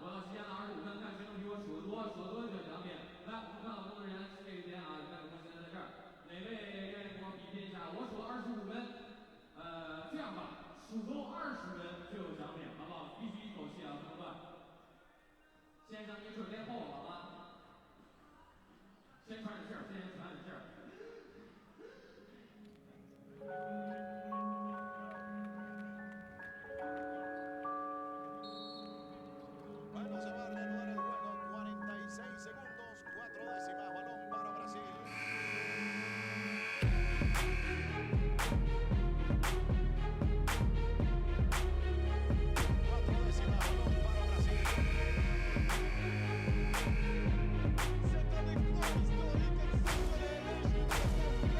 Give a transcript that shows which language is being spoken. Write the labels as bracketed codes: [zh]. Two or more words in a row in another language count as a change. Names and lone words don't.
[zh] 我到极限了，25分，看谁能比我数得多，数得多就有奖品。来，我们看到工作人员这边啊，有麦克风现在在这儿，哪位愿意跟我比拼一下？我数了25分，这样吧，数够20分就有奖品，好不好？必须一口气啊，不能断。先生，你准备好了吗？先喘点气儿，先喘点气儿。 [es] Bueno, se va a reanudar el juego. 46 segundos, 4 décimas, balón para Brasil. 4 décimas, balón para Brasil. [fr] Cette victoire historique exceptionnelle jusqu'au